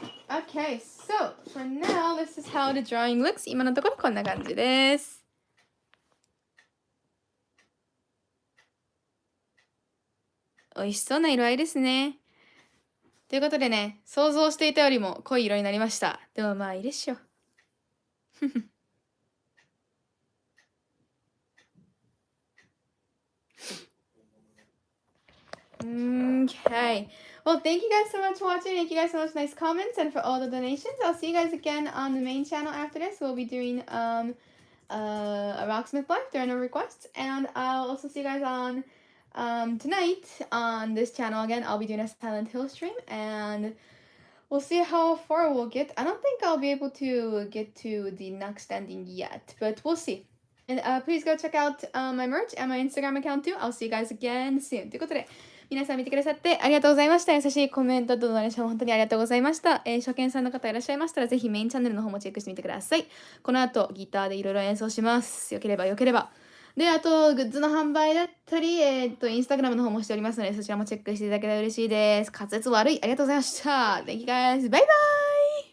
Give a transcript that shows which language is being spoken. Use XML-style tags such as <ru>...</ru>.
<en>Okay, so for now, this is how the drawing looks.</en> <ja>今のところこんな感じです。美味しそうな色合いですね。ということでね、想像していたよりも濃い色になりました。でもまあいいでしょう。</ja> <en>Okay. Well, thank you guys so much for watching. Thank you guys so much for nice comments and for all the donations. I'll see you guys again on the main channel after this. We'll be doing a Rocksmith Live. There are no requests. And I'll also see you guys on tonight on this channel again. I'll be doing a Silent Hill stream and we'll see how far we'll get. I don't think I'll be able to get to the next ending yet, but we'll see. And please go check out my merch and my Instagram account too. I'll see you guys again soon.</en> <ja>ということで、皆さん見てくださってありがとうございました。優しいコメントとドネーション本当にありがとうございました。初見さんの方いらっしゃいましたら、ぜひメインチャンネルの方もチェックしてみてください。この後、ギターでいろいろ演奏します。よければよければ。で、あと、グッズの販売だったり、インスタグラムの方もしておりますので、そちらもチェックしていただけたら嬉しいです。滑舌悪い。ありがとうございました。</ja> <en>Thank you guys.</en> <ja>バイバイ</ja>